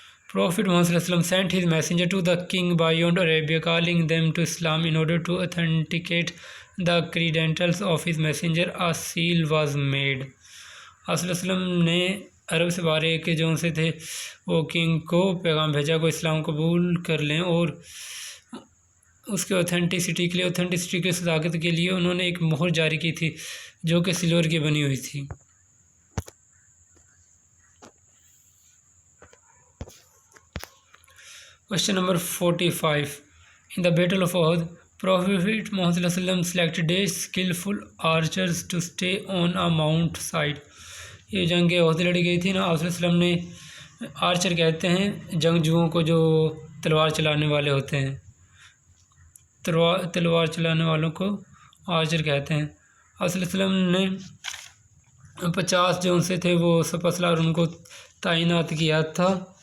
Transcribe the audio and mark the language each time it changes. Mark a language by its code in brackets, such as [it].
[en] Prophet Muhammad [ar] صلی اللہ علیہ وسلم [en] sent his messenger to the king beyond Arabia, calling them to Islam. In order to authenticate the credentials of his messenger, a seal was made. [ur] آپ صلی اللہ علیہ وسلم نے عرب سے بارے کے جو ان سے تھے وہ کنگ کو پیغام بھیجا کو اسلام قبول کر لیں، اور اس کے اوتھینٹسٹی کی صداقت کے لیے انہوں نے ایک مہر جاری کی تھی جو کہ سلور کی بنی ہوئی تھی. [en] Question number 45. In the Battle of Uhud, Prophet Muhammad ﷺ selected 8 skillful archers to stay on a mount side. [ur] یہ جنگ عہد لڑی گئی تھی نا، آپ صلی اللہ علیہ وسلم نے آرچر کہتے ہیں جنگجوؤں کو جو تلوار چلانے والے ہوتے ہیں، تلوار چلانے والوں کو آرچر کہتے ہیں۔ آپ صلی اللہ علیہ وسلم نے 50 جو ان سے تھے وہ سپہ سالار ان کو تعینات کیا تھا